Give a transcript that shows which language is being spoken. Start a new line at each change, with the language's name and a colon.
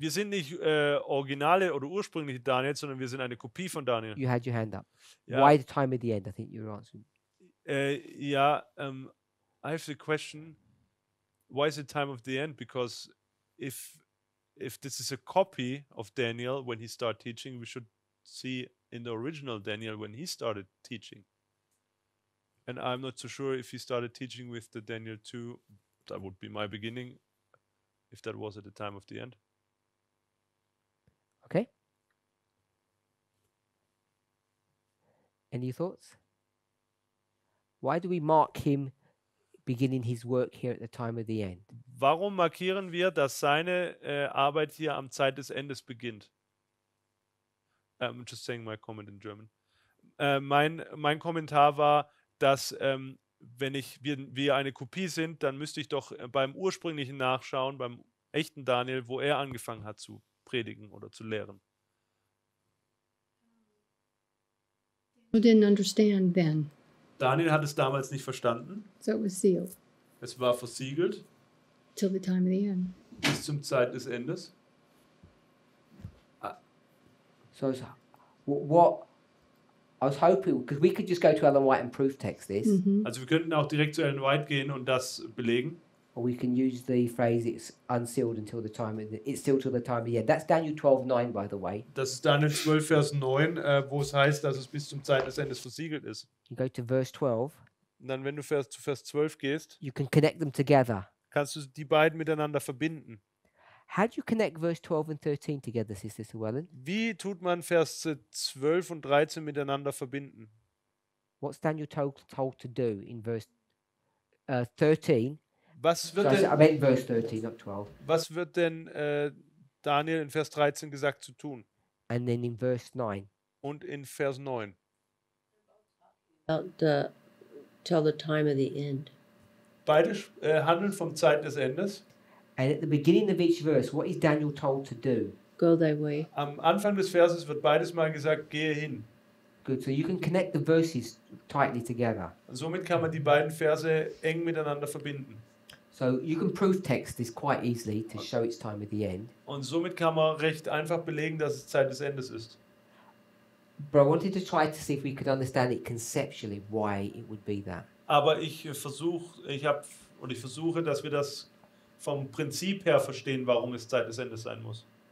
German: Wir sind nicht originale oder ursprüngliche Daniel, sondern wir sind eine Kopie von Daniel.
English: You had your hand up.
German: Ja.
English: Why the time at the end? I think you were answering. I have the question, why is the time of the end? Because if this is a copy of Daniel when he started teaching, we should see in the original Daniel when he started teaching. And I'm not so sure if he started teaching with the Daniel 2, that would be my beginning, if that was at the time of the end. Okay. Any thoughts? Why do we mark him beginning his work here at the time of the end?
German: Warum markieren wir, dass seine Arbeit hier am Zeit des Endes beginnt?
English: I'm just saying my comment in German.
German: Mein Kommentar war, dass wenn wir eine Kopie sind, dann müsste ich doch beim ursprünglichen nachschauen, beim echten Daniel, wo er angefangen hat zu predigen oder zu lehren.
English: Who didn't understand then?
German: Daniel hat es damals nicht verstanden.
English: So it was sealed
German: Es war versiegelt
English: till the time of the end.
German: bis zum Zeit des Endes.
English: So what I was hoping, because we could just go to Ellen White and proof text this,
German: Also wir könnten auch direkt zu Ellen White gehen und das belegen.
English: or we can use the phrase "it's unsealed until the time of it's sealed till the time of the end." That's Daniel 12:9, by the way.
German: Das ist Daniel 12, Vers 9, wo es heißt, dass es bis zum Zeit des Endes versiegelt ist.
English: You go to verse 12.
German: Und dann, wenn du zu Vers 12 gehst,
English: You can connect them together.
German: kannst du die beiden miteinander verbinden.
English: How do you connect verse 12 and 13 together, Sister Llewellyn?
German: Wie tut man Vers 12 und 13 miteinander verbinden?
English: What's Daniel told to do in verse 13?
German: Was
English: So
German: wird
English: I
German: denn,
English: meant verse 13, not 12.
German: was wird denn Daniel in Vers 13 gesagt zu tun?
English: And then in verse 9.
German: Und in Vers 9?
English: About till the time of the end.
German: Beide handeln vom Zeit des Endes.
English: And at the beginning of each verse, what is Daniel told to do? Go thy way.
German: Am Anfang des Verses wird beides mal gesagt, gehe hin.
English: Good. So you can connect the verses tightly together.
German: Und somit kann man die beiden Verse eng miteinander verbinden.
English: So you can proof text this quite easily to show its time at the end.
German: Und somit kann man recht einfach belegen, dass es Zeit des Endes ist.
English: But I wanted to try to see if we could understand it conceptually, why it would be that.
German: Aber ich versuche, dass wir das vom Prinzip her verstehen, warum es Zeit des Endes sein muss.